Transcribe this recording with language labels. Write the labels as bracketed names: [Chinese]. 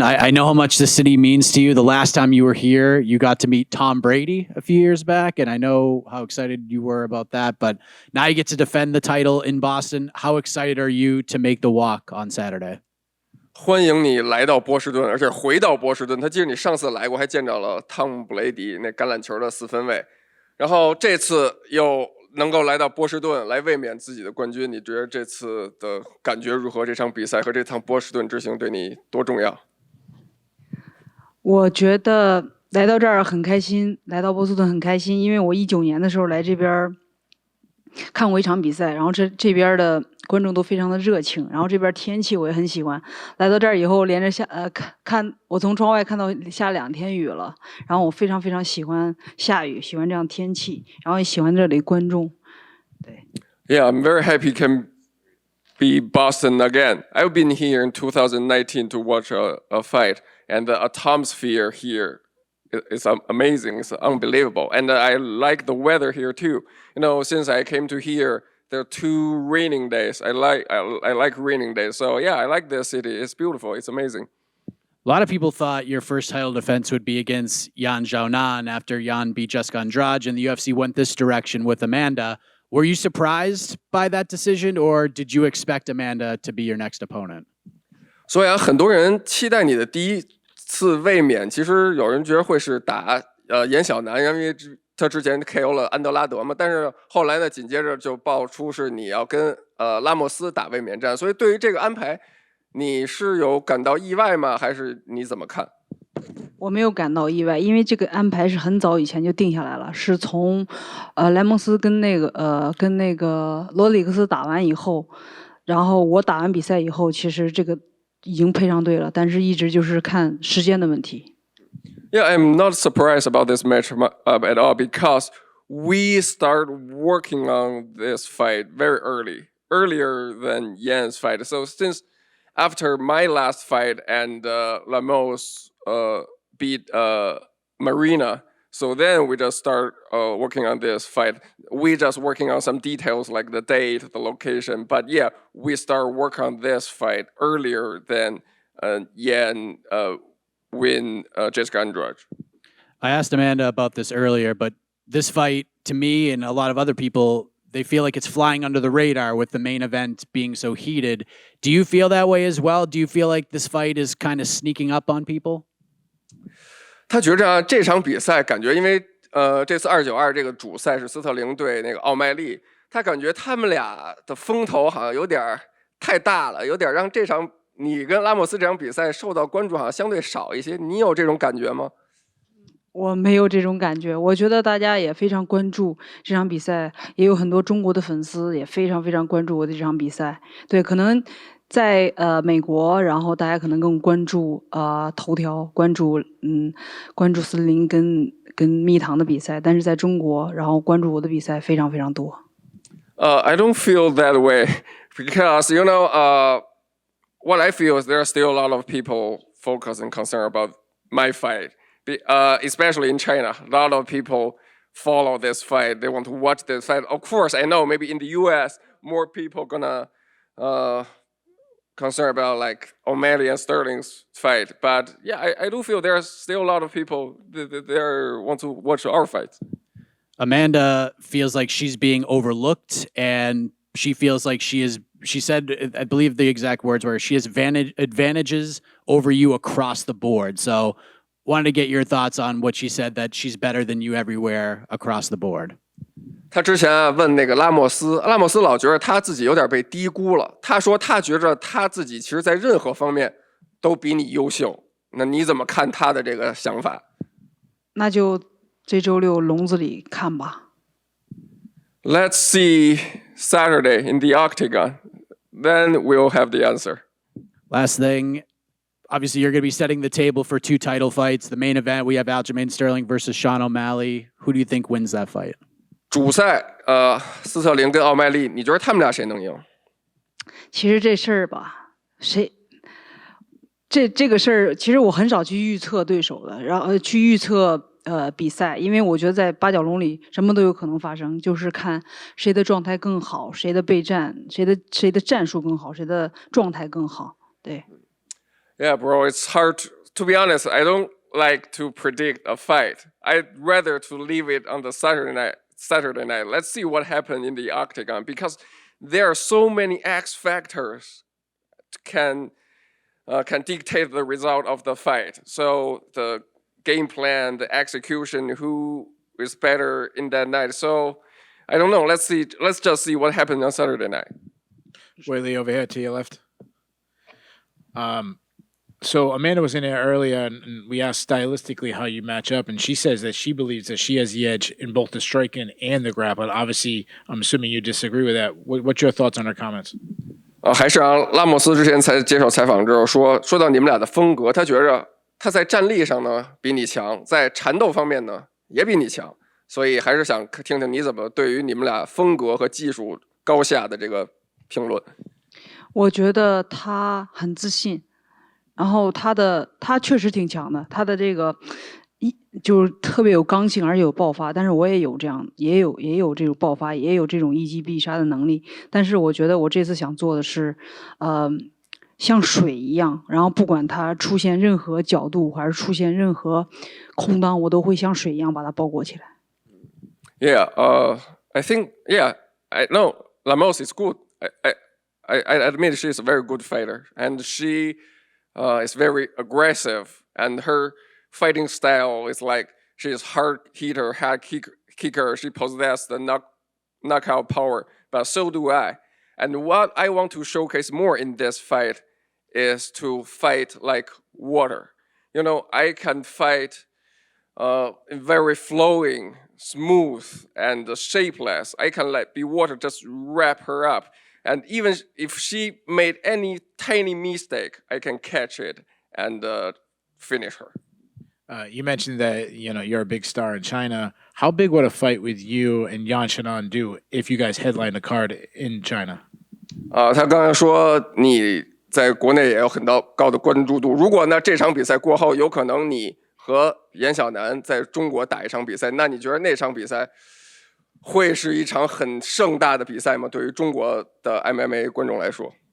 [English] I know how much the city means to you. The last time you were here, you got to meet Tom Brady a few years back, and I know how excited you were about that. But now you get to defend the title in Boston. How excited are you to make the walk on Saturday? [Chinese] 欢迎你来到波士顿，而且回到波士顿。他记得你上次来过，还见着了汤姆·布雷迪那橄榄球的四分卫，然后这次又能够来到波士顿来卫冕自己的冠军，你觉得这次的感觉如何？这场比赛和这趟波士顿之行对你多重要？我觉得来到这儿很开心，来到波士顿很开心，因为我19年的时候来这边看过一场比赛，然后这边的观众都非常的热情，然后这边天气我也很喜欢。来到这儿以后，连着看我从窗外看到下2天雨了，然后我非常非常喜欢下雨，喜欢这样天气，然后也喜欢这里观众。对。 [English] Yeah, I'm very happy can be Boston again. I've been here in 2019 to watch a fight, and the atmosphere here is amazing. It's unbelievable, and I like the weather here too. You know, since I came to here, there are 2 raining days. I like raining days. So yeah, I like this city. It's beautiful. It's amazing. A lot of people thought your first title defense would be against Yan Xiaonan after Yan beat Jessica Andrade, and the UFC went this direction with Amanda. Were you surprised by that decision, or did you expect Amanda to be your next opponent? [Chinese] 所以很多人期待你的第一次卫冕，其实有人觉得会是打严小南，因为他之前 KO 了安德拉德嘛，但是后来呢，紧接着就爆出是你要跟拉莫斯打卫冕战，所以对于这个安排，你是有感到意外吗？还是你怎么看？我没有感到意外，因为这个安排是很早以前就定下来了，是从莱蒙斯跟那个罗里克斯打完以后，然后我打完比赛以后，其实这个已经配上队了，但是一直就是看时间的问题。 [English] Yeah, I'm not surprised about this match at all because we start working on this fight very earlier than Yan's fight. So since after my last fight and Lemos beat Marina, so then we just start working on this fight. We just working on some details like the date, the location. But yeah, we start work on this fight earlier than Yan win Jessica Andrade. I asked Amanda about this earlier, but this fight, to me and a lot of other people, they feel like it's flying under the radar with the main event being so heated. Do you feel that way as well? Do you feel like this fight is kind of sneaking up on people? [Chinese] 他觉着这场比赛感觉，因为这次292这个主赛是斯特林对那个奥麦利，他感觉他们俩的风头好像有点太大了，有点让这场你跟拉莫斯这场比赛受到关注好像相对少一些。你有这种感觉吗？我没有这种感觉，我觉得大家也非常关注这场比赛，也有很多中国的粉丝也非常非常关注我的这场比赛。对，可能在美国，然后大家可能更关注头条，关注斯林跟蜜糖的比赛，但是在中国，然后关注我的比赛非常非常多。 [English] I don't feel that way because you know what I feel is there are still a lot of people focused and concerned about my fight. Especially in China, a lot of people follow this fight. They want to watch this fight. Of course, I know maybe in the U.S. more people gonna concern about like O'Malley and Sterling's fight. But yeah, I do feel there's still a lot of people that want to watch our fights. Amanda feels like she's being overlooked, and she feels like she said, I believe the exact words were, she has advantages over you across the board. So wanted to get your thoughts on what she said, that she's better than you everywhere across the board. [Chinese] 他之前问那个拉莫斯老觉得他自己有点被低估了。他说他觉着他自己其实在任何方面都比你优秀。那你怎么看他的这个想法？那就这周六笼子里看吧。 [English] Let's see Saturday in the octagon. Then we'll have the answer. Last thing. Obviously, you're going to be setting the table for 2 title fights. The main event, we have Aljamain Sterling versus Sean O'Malley. Who do you think wins that fight? [Chinese] 主赛，斯特林跟奥麦利，你觉得他们俩谁能赢？其实这事儿吧，这个事儿，其实我很少去预测对手的，然后去预测比赛，因为我觉得在八角笼里什么都有可能发生，就是看谁的状态更好，谁的备战，谁的战术更好，谁的状态更好。对。 [English] Yeah, bro, it's hard to be honest. I don't like to predict a fight. I'd rather to leave it on the Saturday night. Let's see what happened in the octagon because there are so many X factors can dictate the result of the fight. So the game plan, the execution, who is better in that night. So I don't know. Let's see. Let's just see what happened on Saturday night. Weili over here to your left. So Amanda was in there earlier, and we asked stylistically how you match up, and she says that she believes that she has the edge in both the striking and the grappling. Obviously, I'm assuming you disagree with that. What's your thoughts on her comments? [Chinese] 还是拉莫斯之前才接受采访之后说到你们俩的风格，他觉着他在战力上呢比你强，在缠斗方面呢也比你强，所以还是想听听你怎么对于你们俩风格和技术高下的这个评论。我觉得他很自信。然后他确实挺强的，他的这个就是特别有刚性，而且有爆发。但是我也有这样，也有这种爆发，也有这种一击必杀的能力。但是我觉得我这次想做的是，像水一样，然后不管它出现任何角度，还是出现任何空当，我都会像水一样把它包裹起来。 [English] Yeah, I think I know Lemos is good. I admit she is a very good fighter, and she. Is very aggressive, and her fighting style is like she is hard hitter, hard kicker. She possesses the knockout power, but so do I. And what I want to showcase more in this fight is to fight like water. You know, I can fight very flowing, smooth, and shapeless. I can be water, just wrap her up. And even if she made any tiny mistake, I can catch it and finish her. You mentioned that you're a big star in China. How big would a fight with you and Yan Xiaonan do if you guys headline the card in China? [Chinese] 他刚才说你在国内也有很高的关注度。如果呢这场比赛过后，有可能你和严小南在中国打一场比赛，那你觉得那场比赛？会是一场很盛大的比赛吗？对于中国的 MMA 观众来说，